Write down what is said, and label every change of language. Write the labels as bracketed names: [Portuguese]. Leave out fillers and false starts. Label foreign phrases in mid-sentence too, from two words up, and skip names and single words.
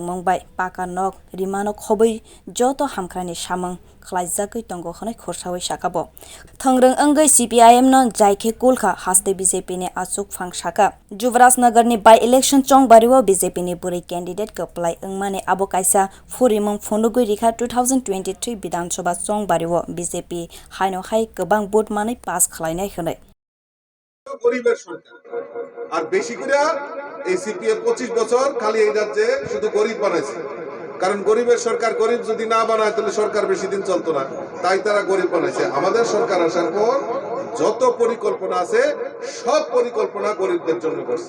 [Kok Borok] मंगबाय पाका नक रिमानो खबै जतो हामख्राइनि सामंग खलाइजाकै दंगो हनै खुरसावै शाखाबो थंग्रं अंगै सीपीआईएम न जायखे कुलखा हास्ते बीजेपी ने आसुकफां शाखा जुवराजनगर नि बाय इलेक्शन चंगबारिवो बीजेपी नि बुरै कैंडिडेट कपलाय अंगमाने आबो कायसा फुरिमंग फनुगै रिखा 2023 विधानसभा चंगबारिवो बीजेपी हाइनो हाइ गोबां भोट मानै पास खलायनाय हनै [Bangla] গরিবের সরকার আর বেশি করে এই সিপিএম 25 বছর খালি এই রাজ্যে শুধু গরিব বানাইছে। কারণ গরিবের সরকার গরিব যদি না বানায় তাহলে সরকার বেশি দিন চলতো না, তাই তারা গরিব বানাইছে। আমাদের সরকার আসার পর যত পরিকল্পনা আছে সব পরিকল্পনা গরিবদের জন্য করছে।